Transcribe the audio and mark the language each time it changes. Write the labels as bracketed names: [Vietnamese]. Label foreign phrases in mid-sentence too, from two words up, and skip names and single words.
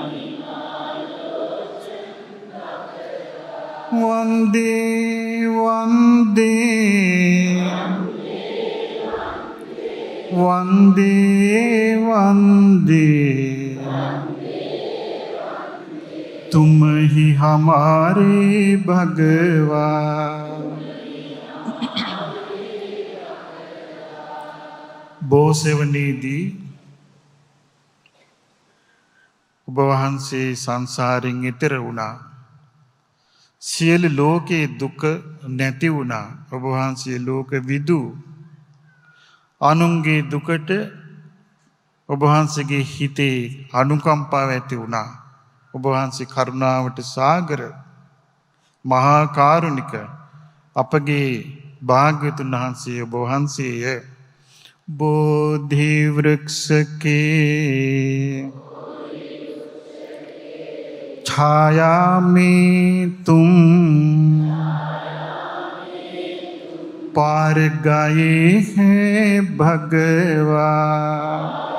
[Hindi] वंदे वंदे वंदे वंदे तुम ही हमारे भगवान। [Sinhala] බෝසෙවණේදී ඔබ වහන්සේ සංසාරයෙන් එතෙර වුණා. සියලු ලෝකේ දුක නැති වුණා. ඔබ වහන්සේ ලෝක විදු. අනුන්ගේ දුකට ඔබ වහන්සේගේ හිතේ අනුකම්පාව ඇති වුණා. ඔබ වහන්සේ කරුණාවට සාගර මහා කාරුණික අපගේ භාග්‍යවතුන් වහන්සේ ඔබ වහන්සේය. [Hindi] बोधि वृक्ष के छाया में तुम पार गए हैं भगवान।